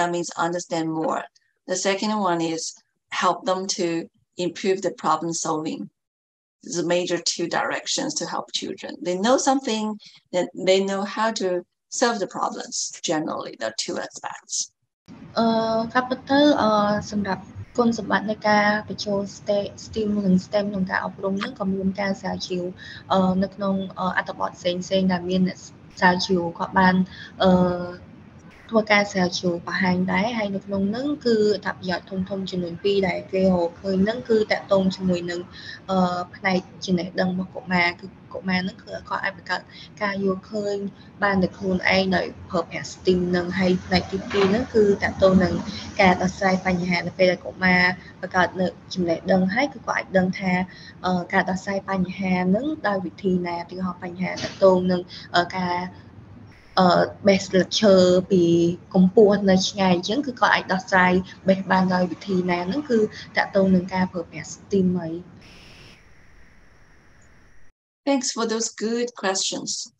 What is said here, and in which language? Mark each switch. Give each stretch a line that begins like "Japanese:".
English: That means understand more. The second one is help them to improve the problem solving. There's a major two directions to help children. They know something, then they know how to solve the problems. Generally, there are two aspects.
Khmer: ការពិតទៅសម្រាប់គុណសម្បត្តិនៃការបញ្ចូល STEAM និង STEM ក្នុងការអប់រំហ្នឹងក៏មានការស្រាវជ្រាវនៅក្នុងអត្ថបទផ្សេងៗដែលមានស្រាវជ្រាវគាត់បានធ្វើការស្រាវជ្រាវបង្ហាញដែរហើយនៅក្នុងហ្នឹងគឺអត្ថប្រយោជន៍ធំចំនួន2ដែលគេរកឃើញហ្នឹងគឺតកតងជាមួយនឹង ផ្នែកចំណេះដឹងរបស់កុមារគឺកុមារហ្នឹងគឺគាត់អាចបង្កើតការយល់ឃើញបានតែខ្លួនឯងដោយប្រើប្រាស់ STEAM ហ្នឹងហើយផ្នែកទី2ហ្នឹងគឺតកតងនឹងការដោះស្រាយបញ្ហានៅពេលដែលកុមារបង្កើតនៅចំណេះដឹងហើយគឺគាត់អាចដឹងថាការដោះស្រាយបញ្ហាហ្នឹងដោយវិធីណាទីហោបញ្ហាតកតងនឹងការបេះស្លឹកឈើពីកម្ពស់នៅឆ្ងាយអញ្ចឹងគឺគាត់អាចដោះស្រាយបេះបានដោយវិធីណាហ្នឹងគឺតកតងនឹងការប្រើប្រាស់ STEAM ហើយ
English: Thanks for those good questions.